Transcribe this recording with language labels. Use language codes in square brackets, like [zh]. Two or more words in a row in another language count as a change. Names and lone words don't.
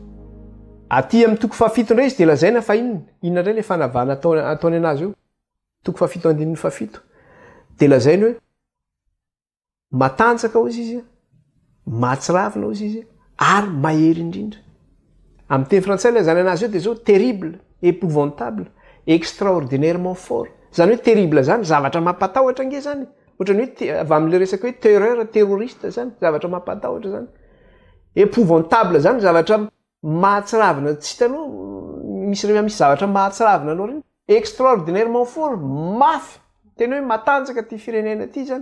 [mg] Aty amin'ny toko fahafito indray izy dia lazaina fa inona indray ilay fanavana ataony anazy eo. Toko fahafito andininy fahafito. Dia lazaina hoe matanjaka hozy izy, mahatsiravina hozy izy, ary mahery indrindra. Amin'ny teny frantsay lazana anazy eo dia zao [fr] terrible, épouvantable, extraordinairement fort. [mg] Zany hoe terrible zany zavatra mampatahotra nge zany. Ohatrany hoe avy amin'le resaka hoe [fr] terreur terroriste [mg] zany, zavatra mampatahotra zany. Épouvantable zany zavatra mahatsiravina, tsy hitanao misy zavatra mahatsiravina anao reny. [fr] Extraordinairement fort, [mg] mafy, tena hoe matanjaka ty firenena ty zany.